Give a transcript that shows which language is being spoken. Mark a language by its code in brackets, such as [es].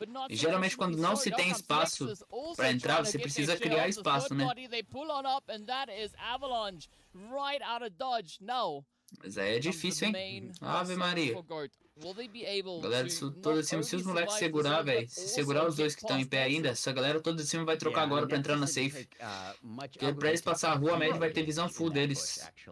[pt] E geralmente quando não se tem espaço pra entrar, você precisa criar espaço, né? [en] They pull on up, and that is Avalanche right out of dodge. Now, [pt] mas aí é difícil, hein? Ave Maria. Galera toda de cima, se os moleques segurar, velho, se segurar os dois que estão em pé ainda, essa galera toda de cima vai trocar agora pra entrar na safe. Porque pra eles passar a rua, a Mad vai ter visão full deles.